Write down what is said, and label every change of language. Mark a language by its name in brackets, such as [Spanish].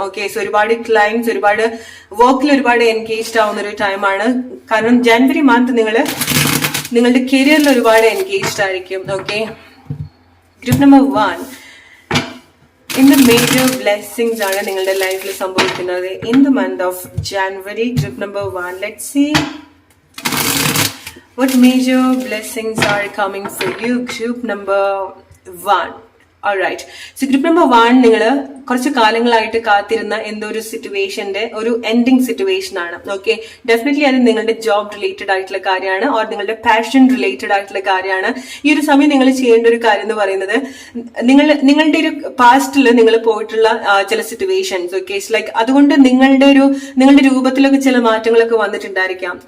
[Malayalam] Okay, so ഒരുപാട് clients, ഒരുപാട് വർക്കിൽ ഒരുപാട് എൻഗേജ്ഡ് ആവുന്ന ഒരു ടൈമാണ്. കാരണം ജാനുവരി മന്ത് നിങ്ങളുടെ കരിയറിൽ ഒരുപാട് എൻഗേജ്ഡ് ആയിരിക്കും. ഓക്കെ, ഗ്രൂപ്പ് നമ്പർ 1 ഇന്ന് മേജർ ബ്ലെസ്സിങ്സ് ആണ് നിങ്ങളുടെ ലൈഫിൽ സംഭവിക്കുന്നത് [English] In the month of January. [Malayalam] Group number 1, [English] Let's see what major blessings are coming for you, group number 1. Alright, so group number 1 [Malayalam] നിങ്ങൾ കുറച്ച് കാലങ്ങളായിട്ട് കാത്തിരുന്ന എന്തോ ഒരു സിറ്റുവേഷന്റെ ഒരു എൻഡിങ് സിറ്റുവേഷൻ ആണ്. ഓക്കെ, ഡെഫിനറ്റ്ലി അത് നിങ്ങളുടെ ജോബ് റിലേറ്റഡ് ആയിട്ടുള്ള കാര്യമാണ്, ഓർ നിങ്ങളുടെ പാഷൻ റിലേറ്റഡ് ആയിട്ടുള്ള കാര്യമാണ്. ഈ ഒരു സമയം നിങ്ങൾ ചെയ്യേണ്ട ഒരു കാര്യം എന്ന് പറയുന്നത്, നിങ്ങളുടെ ഒരു പാസ്റ്റിൽ നിങ്ങൾ പോയിട്ടുള്ള ചില സിറ്റുവേഷൻസ്, ഓക്കെ, ലൈക്ക് അതുകൊണ്ട് നിങ്ങളുടെ രൂപത്തിലൊക്കെ ചില മാറ്റങ്ങളൊക്കെ വന്നിട്ടുണ്ടായിരിക്കാം.